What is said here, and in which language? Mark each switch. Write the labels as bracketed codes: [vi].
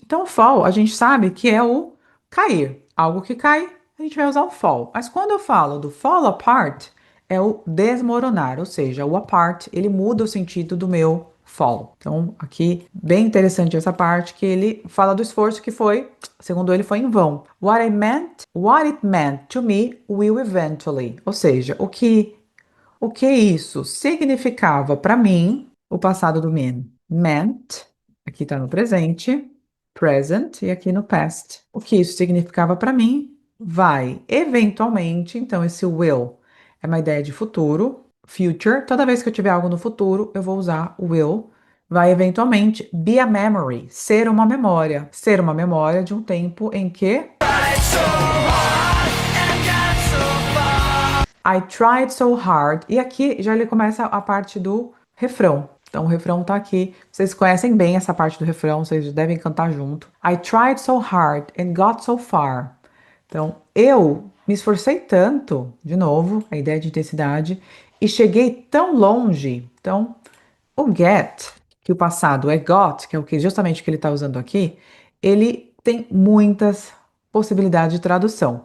[pt] Então, o fall a gente sabe que é o cair. Algo que cai, a gente vai usar o fall. Mas quando eu falo do fall apart, é o desmoronar, ou seja, o apart, ele muda o sentido do meu fall. Então, aqui, bem interessante essa parte que ele fala do esforço que foi, segundo ele, foi em vão. [en] What it meant to me will eventually. [pt] Ou seja, o que isso significava para mim, o passado do meant, aqui está no presente, present, e aqui no past. O que isso significava para mim vai, eventualmente, então esse will é uma ideia de futuro, future. Toda vez que eu tiver algo no futuro, eu vou usar o will. Vai eventualmente be a memory, ser uma memória de um tempo em que [en] I tried so hard. [pt] E aqui já ele começa a parte do refrão. Então o refrão tá aqui. Vocês conhecem bem essa parte do refrão, vocês devem cantar junto. [en] I tried so hard and got so far. [pt] Então eu me esforcei tanto, de novo, a ideia de intensidade, e cheguei tão longe. Então o get, que o passado é got, que é o que justamente que ele está usando aqui, ele tem muitas possibilidades de tradução.